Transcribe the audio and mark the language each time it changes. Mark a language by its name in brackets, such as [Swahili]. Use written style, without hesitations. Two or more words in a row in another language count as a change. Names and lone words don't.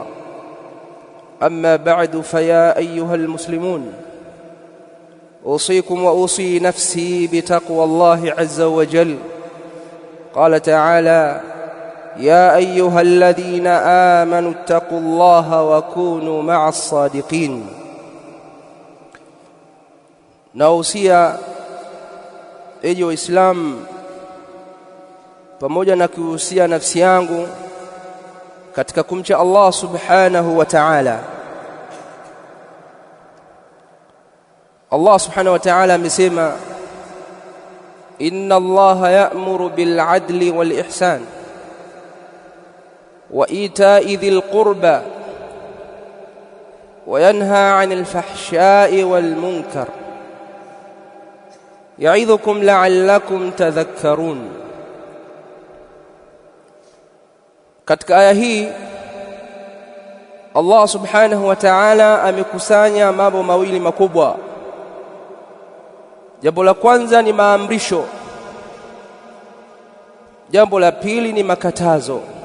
[Arabic] أما بعد، فيا أيها المسلمون، أوصيكم وأوصي نفسي بتقوى الله عز وجل. قال تعالى: يا أيها الذين آمنوا اتقوا الله وكونوا مع الصادقين. [Swahili] Nausia eji Waislamu pamoja na kuhusia nafsi yangu katika kumcha Allah [Arabic] سبحانه وتعالى. [Swahili] Allah [Arabic] سبحانه وتعالى [Swahili] amesema: [Arabic] إن الله يأمر بالعدل والإحسان وإيتاء ذي القربى وينهى عن الفحشاء والمنكر يعظكم لعلكم تذكرون. [Swahili] Katika aya hii Allah [Arabic] سبحانه وتعالى [Swahili] amekusanya mambo mawili makubwa. Jambo la kwanza ni maamrisho, jambo la pili ni makatazo.